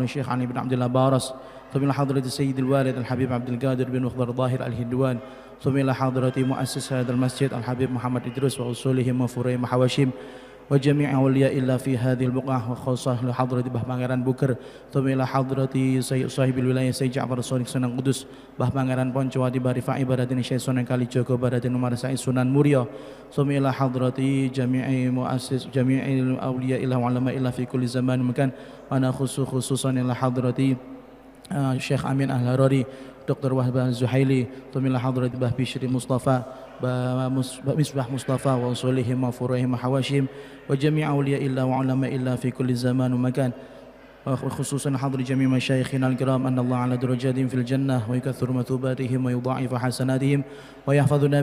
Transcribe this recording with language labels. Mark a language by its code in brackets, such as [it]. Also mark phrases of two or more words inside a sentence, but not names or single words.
[ar] الشيخ علي بن عبد الله بارس، ثم إلى حضرة السيد الوالد الحبيب عبد القادر بن مخضر ظاهر الهندوان، ثم إلى حضرة مؤسس هذا المسجد الحبيب محمد إدريس وأصولهم وفروعهم وحواشيم وجميع أولياء الله في هذه البقعة، وخاصة لحضرة Bah Pangeran Buker، ثم إلى حضرة صاحب الولاية سيد جعفر الصادق Sunan Kudus Bah Pangeran Poncowati Barifai Baradin Syekh Sunan Kalijogo Baradin Umar Said Sunan Muria، ثم إلى حضرة جميع مؤسس جميع أولياء الله وعلماء الله في كل زمان ومكان، وأنا خصوصا إلى حضرة Syekh Amin Al-Harari, Dr. Wahab Zuhaili, ثم إلى حضرة Bah Bishri Mustafa Misbah Mustafa وأصولهم وفروعهم وحواشيم وجميع أولياء الله وعلماء الله في كل زمان ومكان، وخصوصا حضر جميع مشايخنا الكرام أن الله على درجاتهم في الجنة ويكثر مثوباتهم ويضاعف حسناتهم ويحفظنا